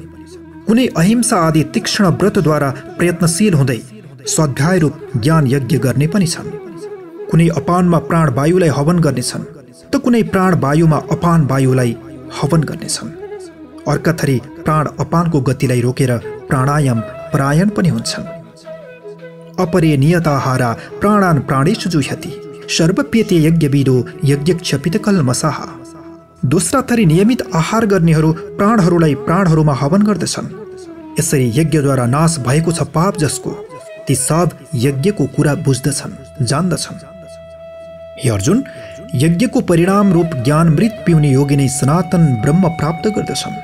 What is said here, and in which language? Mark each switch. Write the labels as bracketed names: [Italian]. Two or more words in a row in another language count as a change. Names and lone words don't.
[Nepali] कुनै अहिंसा आदि तीक्ष्ण व्रतद्वारा प्रयत्नशील हुँदै स्वाध्याय रूप ज्ञान यज्ञ गर्ने पनि छन्। कुनै अपानमा प्राण वायुलाई हवन गर्नेछन्, त कुनै प्राण वायुमा अपान वायुलाई हवन गर्नेछन्। अर्का थरी प्राण अपानको गतिलाई रोकेर प्राणायाम परायण पनि हुन्छन्। [Sanskrit] अपरे नियताहारा प्राणान् प्राणेषु जुह्यति सर्वप्यते यज्ञविदो यज्ञक्षपितकल्मषाः। [Nepali] दोस्रा थरी नियमित आहार गर्नेहरू प्राणहरूलाई प्राणहरूमा हवन गर्दछन्। यसरी यज्ञद्वारा नाश भएको छ पाप जसको, ती सब यज्ञको कुरा बुझ्दछन्, जान्दछन्। हे अर्जुन, यज्ञको परिणाम रूप ज्ञानमृत पिउने योगी नै सनातन ब्रह्म प्राप्त गर्दछन्।